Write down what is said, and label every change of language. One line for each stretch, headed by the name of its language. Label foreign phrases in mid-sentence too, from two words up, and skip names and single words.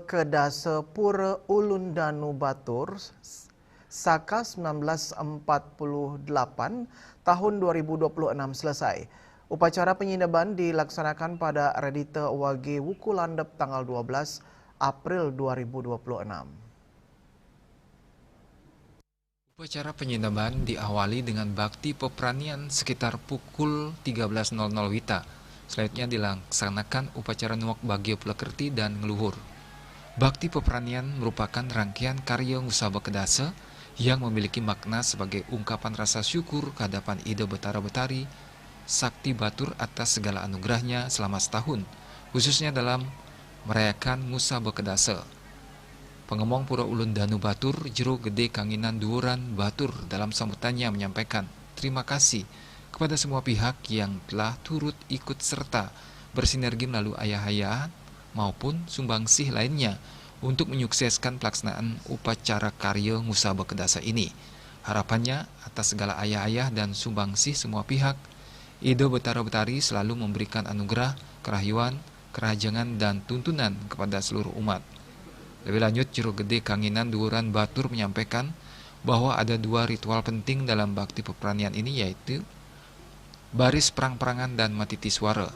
Indonesian: kedase Pura Ulun Danu Batur Saka 1948 tahun 2026 selesai. Upacara penyindaban dilaksanakan pada Redite Wage Wuku Landep tanggal 12 April 2026. Upacara penyindaban diawali dengan bakti peperanian sekitar pukul 13.00 WITA. Selanjutnya dilaksanakan upacara nuak bagio plekerti dan ngeluhur. Bakti peperanian merupakan rangkaian karya ngusaba kedase yang memiliki makna sebagai ungkapan rasa syukur kehadapan Ida Betara Betari, Sakti Batur atas segala anugerahnya selama setahun, khususnya dalam merayakan ngusaba kedase. Pengemong Pura Ulun Danu Batur, Jero Gede Kanginan Duuran Batur dalam sambutannya menyampaikan terima kasih kepada semua pihak yang telah turut ikut serta bersinergi melalui ayah-ayahan maupun sumbangsih lainnya untuk menyukseskan pelaksanaan upacara karya ngusaba kedasa ini. Harapannya, atas segala ayah-ayah dan sumbangsih semua pihak, Ido Betara Betari selalu memberikan anugerah, kerahyuan, kerajangan, dan tuntunan kepada seluruh umat. Lebih lanjut, Juru Gede Kanginan Duuran Batur menyampaikan bahwa ada 2 ritual penting dalam bakti peperanian ini, yaitu baris perang-perangan dan matiti suara.